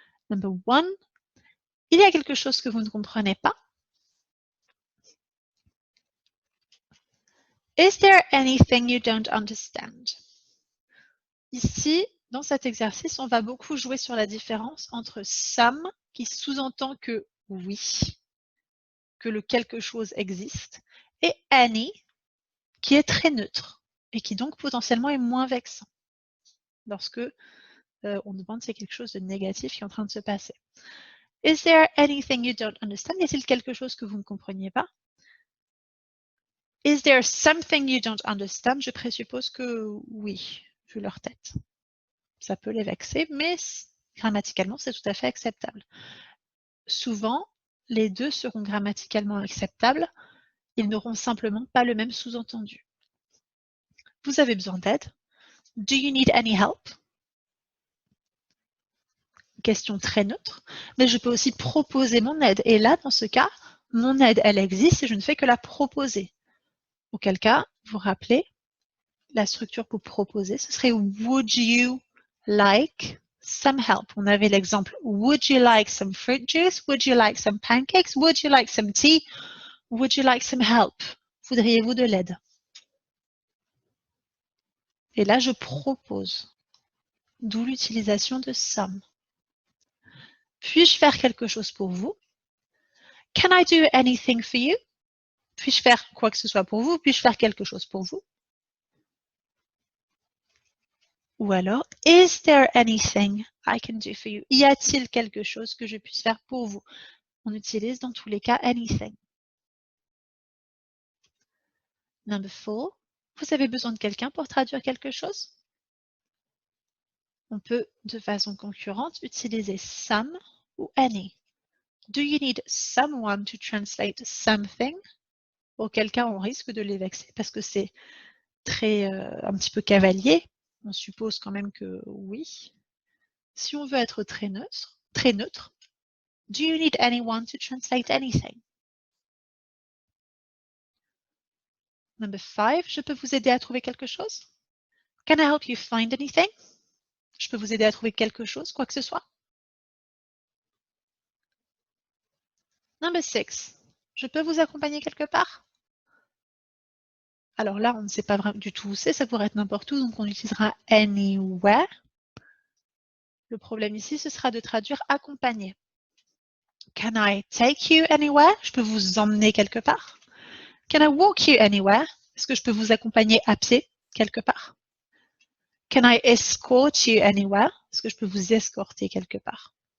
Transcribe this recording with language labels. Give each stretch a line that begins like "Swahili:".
English: Number 1,
French: il y a quelque chose que vous ne comprenez pas.
English: Is there anything you don't understand?
French: Ici, dans cet exercice, on va beaucoup jouer sur la différence entre some, qui sous-entend que oui, que le quelque chose existe, et any, qui est très neutre, et qui donc potentiellement est moins vexant, lorsque on demande si il y a quelque chose de négatif qui est en train de se passer.
English: Is there anything you don't understand?
French: Y a-t-il quelque chose que vous ne compreniez pas?
English: Is there something you don't understand?
French: Je présuppose que oui, vu leur tête. Ça peut les vexer, mais grammaticalement, c'est tout à fait acceptable. Souvent, les deux seront grammaticalement acceptables. Ils n'auront simplement pas le même sous-entendu. Vous avez besoin d'aide?
English: Do you need any help?
French: Question très neutre, mais je peux aussi proposer mon aide. Et là, dans ce cas, mon aide, elle existe et je ne fais que la proposer. Auquel cas, vous rappelez la structure pour proposer, ce serait
English: would you like some help?
French: On avait l'exemple
English: would you like some fruit juice? Would you like some pancakes? Would you like some tea? Would you like some help?
French: Voudriez-vous de l'aide? Et là, je propose. D'où l'utilisation de some. Puis-je faire quelque chose pour vous?
English: Can I do anything for you?
French: Puis-je faire quoi que ce soit pour vous? Puis-je faire quelque chose pour vous? Ou alors,
English: is there anything I can do for you?
French: Y a-t-il quelque chose que je puisse faire pour vous? On utilise dans tous les cas anything.
English: Number 4.
French: Vous avez besoin de quelqu'un pour traduire quelque chose? On peut, de façon concurrente, utiliser some ou any.
English: Do you need someone to translate something?
French: Auquel cas, on risque de les vexer parce que c'est très, un petit peu cavalier. On suppose quand même que oui. Si on veut être très neutre,
English: do you need anyone to translate anything? Number 5,
French: je peux vous aider à trouver quelque chose?
English: Can I help you find anything?
French: Je peux vous aider à trouver quelque chose, quoi que ce soit?
English: Number 6,
French: je peux vous accompagner quelque part? Alors là, on ne sait pas vraiment du tout où c'est, ça pourrait être n'importe où, donc on utilisera anywhere. Le problème ici, ce sera de traduire accompagner.
English: Can I take you anywhere?
French: Je peux vous emmener quelque part.
English: Can I walk you anywhere?
French: Est-ce que je peux vous accompagner à pied quelque part?
English: Can I escort you anywhere?
French: Est-ce que je peux vous escorter quelque part?